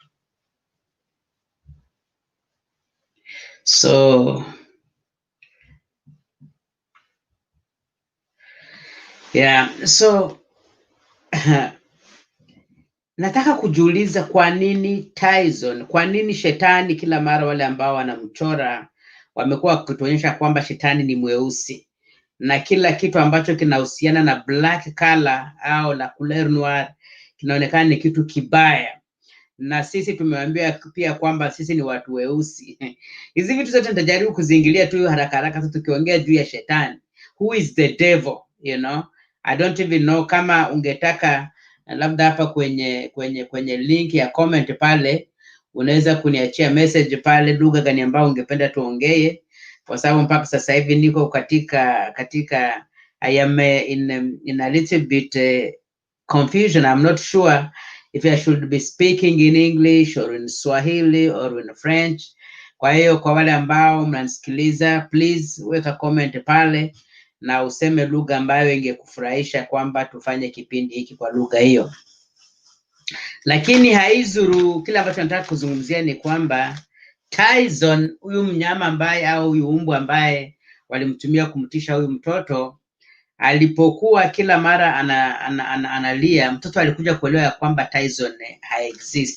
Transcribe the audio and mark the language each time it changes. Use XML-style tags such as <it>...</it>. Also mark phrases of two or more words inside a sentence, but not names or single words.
<sw>So nataka kujiuliza kwa nini Tyson, kwa nini shetani kila mara wale ambao wanamchora wamekuwa wakituonyesha kwamba shetani ni mweusi, na kila kitu ambacho kinahusiana na</sw> <en>black color</en> <sw>au</sw> <fr>la couleur noire</fr> <sw>kinaonekana ni kitu kibaya, na sisi tumewaambia pia kwamba sisi ni watu weusi. Hizi vitu zote nitajaribu kuziingilia tu haraka haraka tu tukiongea juu ya shetani.</sw> <en>Who is the devil, I don't even know</en> <sw>kama ungetaka labda hapa kwenye link ya comment pale unaweza kuniachia message pale lugha gani ambayo ungependa tuongee, kwa sababu mpaka sasa hivi niko katika</sw> <en>I am in a little bit confusion. I'm not sure if I should be speaking in English or in Swahili or in French.</en> <sw>Kwa hiyo kwa wale ambao mnanisikiliza, please weka comment pale na useme lugha ambayo ingekufurahisha kwamba tufanye kipindi hiki kwa lugha hiyo. Lakini haizuru, kile ambacho nataka kuzungumzia ni kwamba Tyson, huyu mnyama ambaye au huyu umbu ambaye walimtumia kumtisha huyu mtoto, alipokuwa kila mara analia, mtoto alikuja kuelewa ya kwamba Tyson haexist.</sw>